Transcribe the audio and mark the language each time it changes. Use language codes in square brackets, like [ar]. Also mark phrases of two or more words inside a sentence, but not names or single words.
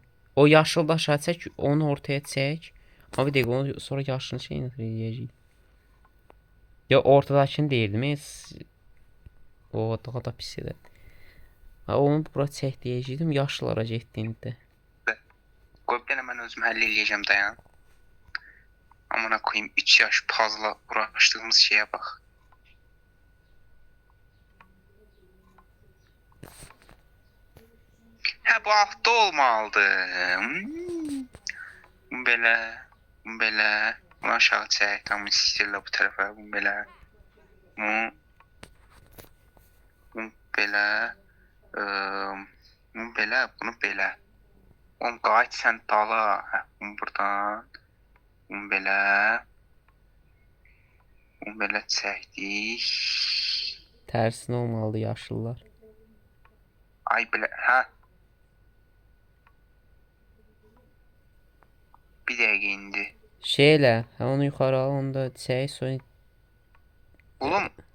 [az] O yaşıl aşağı çək, onu ortaya çək. Amma bir dəqiqə onu sonra yaşılını şey eləyəcəyik. Ya ortadakını deyirdim. O daha da pis edər. Ha onu bura çək deyəcəydim. Yaşlılara getdiyində. qoy bir dənə mən özüm həll eləyəcəm dayan. [tr] Amına koyayım 3 yaş puzzle'la uğraştığımız şeye bak. [az] Ha bu hafta olmalıdır. Bu belə, bu belə. Bunu aşağı çək, tam istirlə bu tərəfə, bu belə. Bu belə. Bu belə, bunu belə. Oğlum qayıt sən dala. Hə, bunu buradan. Bunu belə. Bunu belə çəkdik. Tərsinə olmalıdır yaşlılar. Ay belə, hə. Bir dəqiqə indi. Şeylə, ha onu yuxarı al, onu da çək, sonra Oğlum.